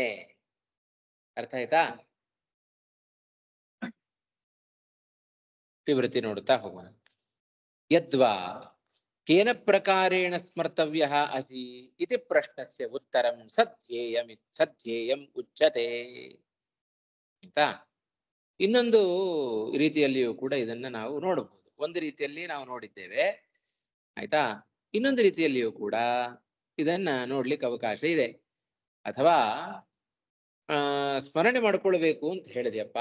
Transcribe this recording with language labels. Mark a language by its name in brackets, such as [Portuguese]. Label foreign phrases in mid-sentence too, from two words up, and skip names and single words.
[Kannada] ಅರ್ಥ ಆಯ್ತಾ? ವಿವೃತಿ ನೋಡುತ್ತಾ ಹೋಗೋಣ. [Sanskrit] ಯದ್ವಾ ಕೇನ ಪ್ರಕಾರೇಣ ಸ್ಮರ್ತವ್ಯ ಅಸಿ ಇತಿ ಪ್ರಶ್ನಸ್ಯ ಉತ್ತರಂ ಸಧ್ಯೇಯಂ ಉಚ್ಯತೆ. [Kannada] ಆಯ್ತಾ? ಇನ್ನೊಂದು ರೀತಿಯಲ್ಲಿಯೂ ಕೂಡ ಇದನ್ನ ನಾವು ನೋಡಬಹುದು. ಒಂದು ರೀತಿಯಲ್ಲಿ ನಾವು ನೋಡಿದ್ದೇವೆ, ಆಯ್ತಾ? ಇನ್ನೊಂದು ರೀತಿಯಲ್ಲಿಯೂ ಕೂಡ ಇದನ್ನ ನೋಡ್ಲಿಕ್ಕೆ ಅವಕಾಶ ಇದೆ. ಅಥವಾ ಸ್ಮರಣೆ ಮಾಡ್ಕೊಳ್ಬೇಕು ಅಂತ ಹೇಳಿದೆಯಪ್ಪ.